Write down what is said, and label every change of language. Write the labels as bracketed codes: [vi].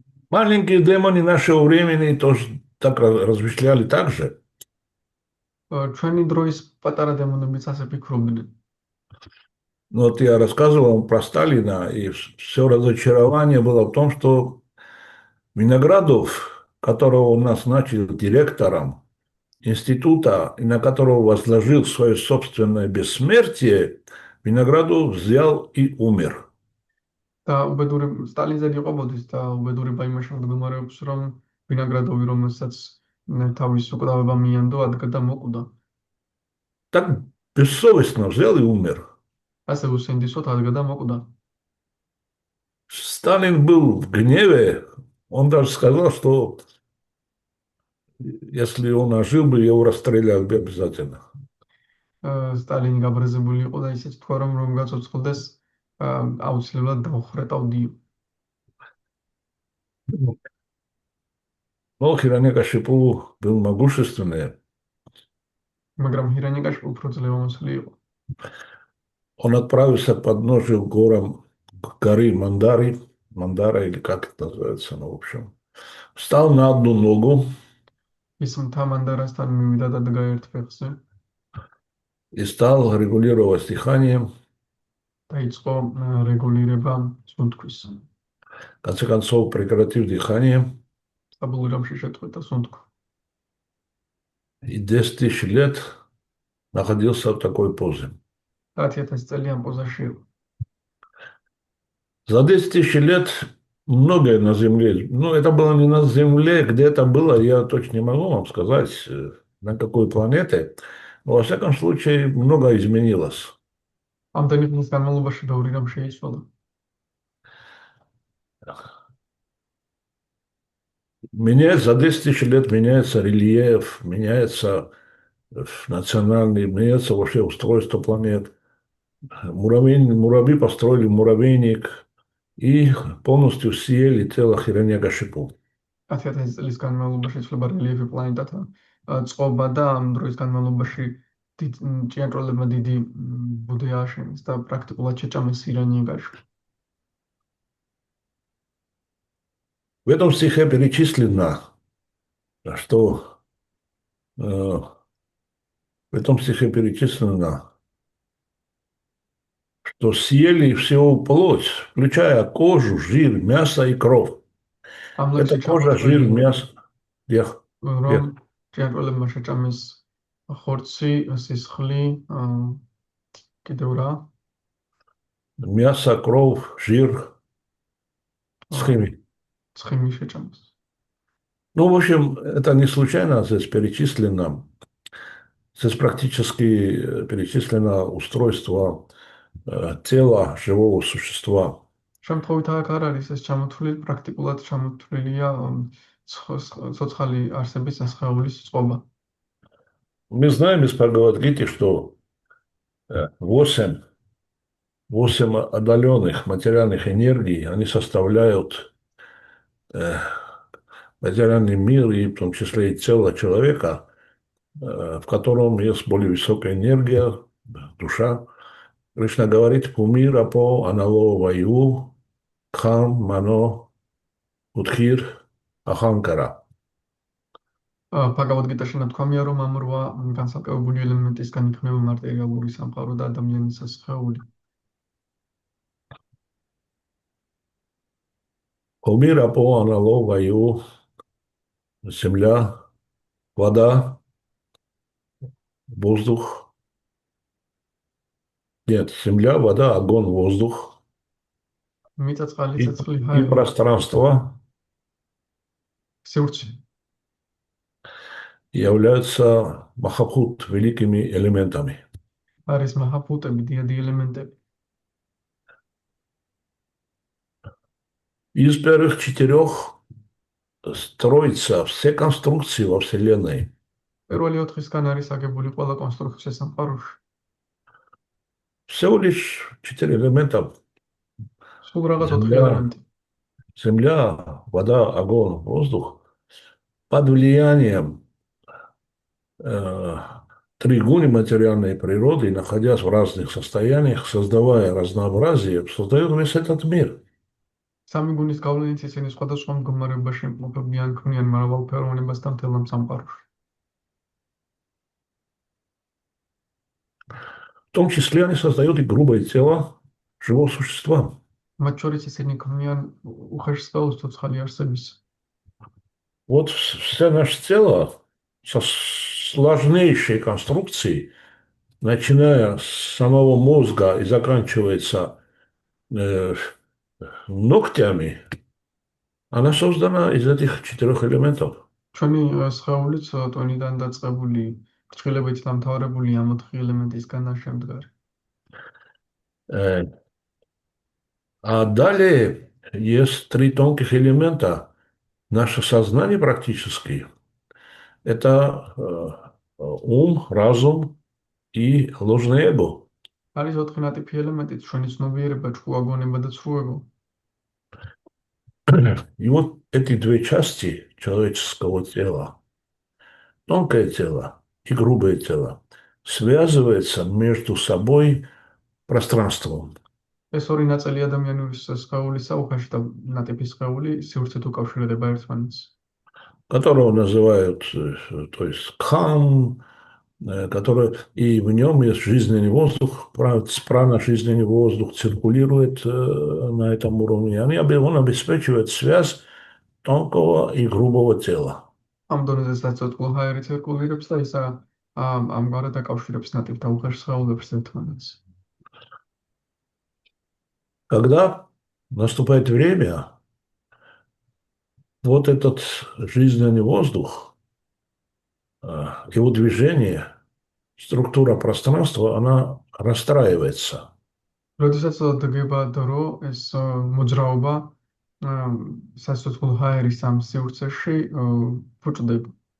[ru] Маленькие демоны нашего времени тоже так размышляли так же. [ka] ჩვენი დროის პატარა დემონებიც ასე ფიქრობდნენ. [ru] Но вот я рассказывал про Сталина, и все разочарование было в том, что Виноградов, которого он назначил директором института, и на которого возложил свое собственное бессмертие, Виноградов взял и умер. [ka] და უბედური სტალინზე იყვებოდის და უბედურება იმაში მდგომარეობს, რომ ვინაგრადოვი, რომელსაც თავის უკვდავება მიანდო, ადგა და მოკვდა. [ru] Так бессовестно взял и умер. [ka] ასე უსინდისოდ ადგა და მოკვდა. [ru] Сталин был в гневе, он даже сказал, что если он ожил бы, его расстреляли бы обязательно. [ka] სტალინი გაბრაზებული იყო და ისიც თქვა, რომ გაწოცხლდეს, აუცილებლად დავხრეტავდიო. [ru] Но Хиранекашипу был могущественный. [ka] მაგრამ ჰირანიკაში უფრო ძლევამოსილი იყო. [ru] Он отправился к подножию горы Мандара, или как это называется, ну, в общем. Встал на одну ногу, [ka] ის მთა-მანდარასთან მივიდა და დგა ერთ ფეხზე [ru] и стал регулировать дыхание. [ka] დაიწყო რეგულირება სუნთქვის. [ru] В конце концов, прекратив дыхание, [ka] საბოლოო ჯამში შეწყვეტა სუნთქვა. [ru] и 10 тысяч лет находился в такой позе. [ka] 10,000 წელი ამ პოზაში იყო. [ru] За 10 тысяч лет многое на Земле, ну, это было не на Земле, где это было, я точно не могу вам сказать, на какой планете, но, во всяком случае, многое изменилось. [ka] ამდენი ხნის განმავლობაში ბევრი რამ შეიცვალა. [ru] Меняется, за 10 тысяч лет меняется рельеф, меняется национальный, меняется вообще устройство планет. Муравьи построили муравейник и полностью съели тело Хираньягашипу. [ka] 10,000 წლის განმავლობაში ცვლება რელიეფი პლანეტათა წყობა და ამ დროის განმავლობაში ჭიანჭველებმა დიდი ბუდე ააშენეს და პრაქტიკულად შეჭამეს ირანიაგაში. [ru] В этом стихе перечислено, что в этом стихе перечислено, что съели всю плоть, включая кожу, жир, мясо и кровь. [ka] ამ [ru] Это [ka] ლექსში [ru] кожа, жир, [ka] ჩამოთვლილია, [ru] мясо. [ka] რომ ჭიანჭველებმა შეჭამეს ხორცი, სისხლი, კიდევ რა? [ru] Мясо, кровь, жир, схемы. [ka] ცხიმი შეჭამეს. [ru] Ну, в общем, это не случайно здесь перечислено. Здесь практически перечислено устройство тела живого существа. [ka] შემთხვევით აქ არ არის ეს ჩამოთვლილი, პრაქტიკულად ჩამოთვლილია ცოცხალი არსების სხეულის წყობა. [ru] Мы знаем из Бхагавад-гиты, что 8 отдаленных материальных энергий, они составляют материальный мир, и в том числе и тело человека, в котором есть более высокая энергия, душа. Кришна говорит: [sa] «Пумир апо анало ваю, кхам мано утхир аханкара». [ka] ბაგავად-გიტაში ნათქვამია, რომ ამ 8 განსაკუთრებული ელემენტისგან იქმნება მატერიალური სამყარო და ადამიანის სხეული. [sa] Пумир апо анало ваю, [ru] земля, вода, воздух. Нет, земля, вода, огонь, воздух [ka] მიწა-წყალი, [ru] и [ka] ცეცხლი, ჰაერი, [ru] пространство [ka] სივრცე [ru] являются махабхут, великими элементами. [ka] არის მაჰაბჰუტები, დიდი ელემენტები. [ru] Из первых 4 строятся все конструкции во Вселенной. [ka] პირველი 4-ისგან არის აგებული ყველა კონსტრუქცია სამყაროში. [ru] Всего лишь 4 элемента. [ka] სულ რაღაც 4 ელემენტი. [ru] Земля, вода, огонь, воздух. Под влиянием тригуни материальной природы, находясь в разных состояниях, создавая разнообразие, создают весь этот мир. [ka] სამი გუნის გავლენით ისინი სხვადასხვა მდგომარეობაში იმყოფებიან, ქმნიან მრავალფეროვნებას და მთელ ამ სამყაროში. [ru] В том числе они создают и грубое тело живого существа. [ka] მათ შორის ისინი ქმნიან უხეშ სხეულს ცოცხალი არსების. [ru] Вот все наше тело со сложнейшей конструкцией, начиная с самого мозга и заканчивается ногтями, она создана из этих 4 элементов. [ka] ჩვენი სხეულიც ტვენიდან დაწყებული, ფრჩხილებით დამთავრებული ამ 4 ელემენტისგან შემდგარი. [ru] А далее есть 3 тонких элемента. Наше сознание практически – это ум, разум и ложное эго. [ka] არის 4 ნატიფი ელემენტი, ჩვენი ცნობიერება, ჭკუაგონება და ცრუ ეგო. [ru] И вот эти 2 части человеческого тела, тонкое тело и грубое тело, связываются между собой пространством. [ka] ეს ორი ნაწილი ადამიანის სხეულისა, უხეშ და ნატიფი სხეული სივრცით უკავშირდება ერთმანეთს. [ru] которого называют, то есть кхан, который, и в нем есть жизненный воздух, прана-жизненный воздух циркулирует на этом уровне. Он обеспечивает связь тонкого и грубого тела. [ka] ამ დონეზე საცოცხლო ჰაერი ცირკულირებს და ისა ამგვარად აკავშირებს ნატიფ და უხეშ სხეულებს ერთმანეთს. [ru] Когда наступает время, вот этот жизненный воздух, его движение, структура пространства, она расстраивается. [ka] როდესაც დგება დრო, ეს მოძრაობა საცოცხლო ჰაერის ამ სივრცეში ფუჭდება.